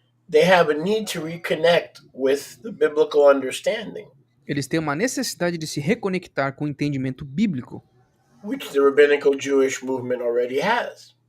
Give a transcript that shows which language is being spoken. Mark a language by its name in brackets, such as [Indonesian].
[English] they have a need to reconnect with the biblical understanding, [Portuguese] eles têm uma necessidade de se reconectar com o entendimento bíblico [English] which the rabbinical Jewish movement already has.